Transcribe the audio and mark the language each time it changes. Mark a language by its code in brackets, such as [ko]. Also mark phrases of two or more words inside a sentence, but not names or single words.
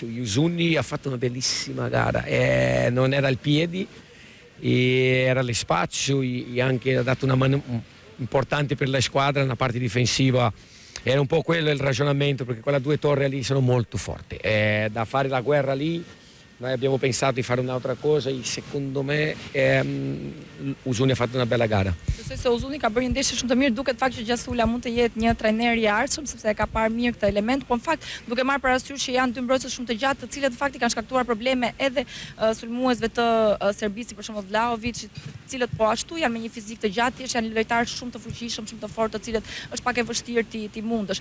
[it] Uzuni ha fatto una bellissima gara, non era al piedi, era lo spazio e anche ha dato una mano importante per la squadra nella parte difensiva. Era un po' quello il ragionamento, perché quelle 2 torri lì sono molto forti. Da fare la guerra lì, noi abbiamo pensato di fare un'altra cosa e secondo me Uzuni ha fatto una bella gara. [sq] Besoj se Uzuni ka bërë një ndeshje shumë të mirë, duket fakt që Gjasula mund të jetë një trajner i ardhshëm sepse e ka parë mirë këtë element, por në fakt duke marrë parasysh që janë 2 mbrojtëse shumë të gjatë, të cilët në fakt i kanë shkaktuar probleme edhe sulmuesve të Serbisë, për shembull Vlahovic, të cilët po ashtu janë me një fizik të gjatë, thjesht janë lojtarë shumë të fuqishëm, shumë të fortë, të cilët është pak e vështirë ti mundësh.